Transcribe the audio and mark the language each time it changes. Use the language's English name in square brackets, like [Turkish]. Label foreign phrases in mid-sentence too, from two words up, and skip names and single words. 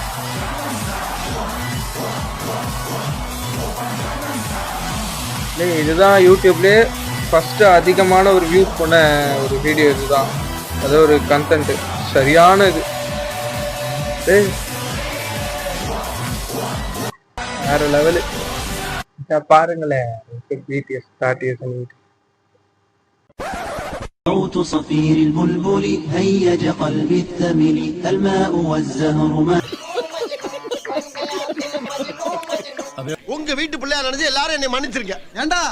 [Tamil] இதுதான் யூடியூப்லேயே ஃபர்ஸ்ட் அதிகமான ஒரு வியூ பண்ண ஒரு வீடியோ. இதுதான் அது ஒரு கண்டென்ட் சரியான இது. வேற லெவலு பாருங்களேன். பிடிஎஸ் [Arabic] صوت صفير البلبل هيج قلبي الثمل الماء والزهر ما [Tamil] உங்க வீட்டு பிள்ளையா நினைச்சு எல்லாரும் என்னை மன்னிச்சிருங்க. ஏண்டா